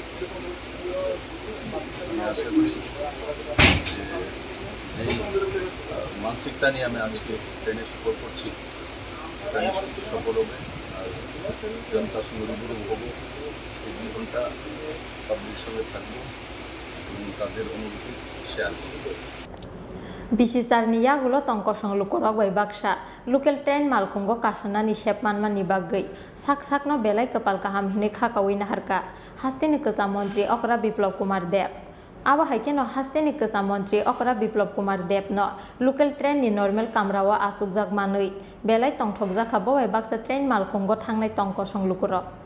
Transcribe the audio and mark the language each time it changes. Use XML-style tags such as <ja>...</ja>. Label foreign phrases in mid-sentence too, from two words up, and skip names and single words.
<bn>আমি আশা করি যে এই মানসিকতা নিয়ে আমি আজকে ট্রেনে সফর করছি ট্রেনে সফর হবে আর জনতার সঙ্গে রুবরু হবো এই 2 ঘন্টা পাবলিক সঙ্গে থাকবো এবং তাদের অনুভূতি শেয়ার করবো</bn> <trp>Bisisarni yagulo tongkosong lukurok bai baksa</trp> <en>local train</en> <trp>malkhongo kasanani sep manmani bagai sakno belai kepal kaham hine khakawi naharka hasteni kacha mantri Okra Biplop Kumar Deb abo haikeno hasteni kacha mantri Okra Biplop Kumar Deb no</trp> <en>local train</en> <trp>ni normal kamrawa asukjak manui belai tongthokjaka bo bai baksa train malkhongo thangnai tongkosong lukurok</trp>